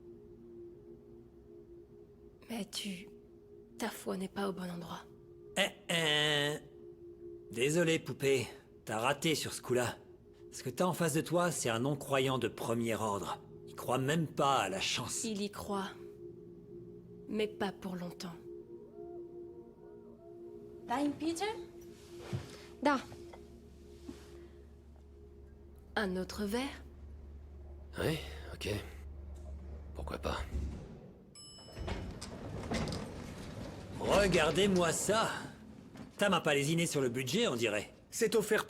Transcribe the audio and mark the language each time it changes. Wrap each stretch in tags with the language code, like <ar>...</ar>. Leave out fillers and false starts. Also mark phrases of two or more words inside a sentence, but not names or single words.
<fr>Mais ta foi n'est pas au bon endroit. Désolé, poupée. T'as raté sur ce coup-là. Ce que t'as en face de toi, c'est un non-croyant de premier ordre. Il croit même pas à la chance. Il y croit. Mais pas pour longtemps. Time, Peter? Da. Un autre verre? Oui, ok. Pourquoi pas? Regardez-moi ça. Tam a pas lésiné sur le budget, on dirait.</fr>